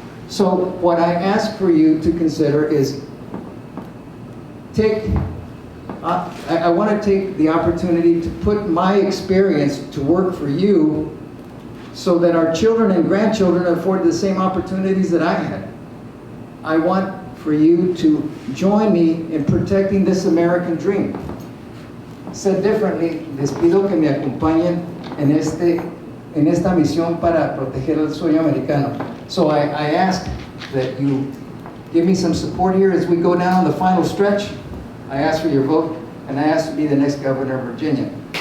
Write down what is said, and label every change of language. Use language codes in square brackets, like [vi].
[en] So what I ask for you to consider is I want to take the opportunity to put my experience to work for you so that our children and grandchildren afford the same opportunities that I had. I want for you to join me in protecting this American dream. Said differently, [es] les pido que me acompañen en esta misión para proteger el sueño americano. [en] So I ask that you give me some support here as we go down the final stretch. I ask for your vote, and I ask to be the next governor of Virginia.